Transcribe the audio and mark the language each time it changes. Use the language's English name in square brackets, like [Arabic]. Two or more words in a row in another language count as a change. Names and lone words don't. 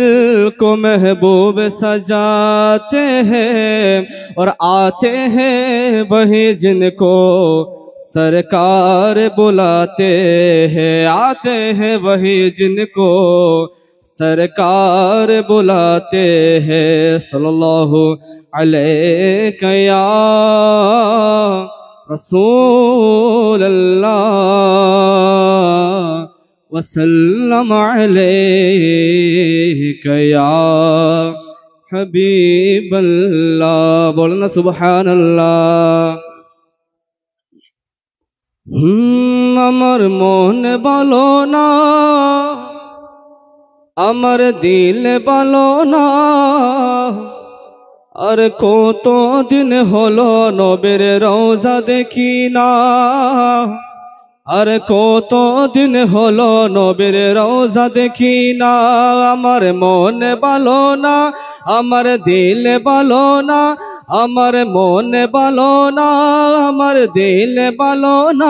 [Urdu] کو محبوب سجاتے ہیں اور آتے ہیں وہی جن کو سرکار بلاتے ہیں آتے ہیں وہی جن کو سرکار بلاتے ہیں [Arabic] صلی اللہ علیہ یا رسول اللہ وسلم علیہ یا حبیب اللہ [Urdu] بولنا سبحان اللہ [Bangla] আমার মন বলো না আমার দিল বলো না আর কত দিন হলো নবীর রওজা দেখি না আর কত দিন হলো নবীর রওজা দেখি না আমার মন বলো না আমার দিল বলো না আমার মন বলো না আমার দিল বলো না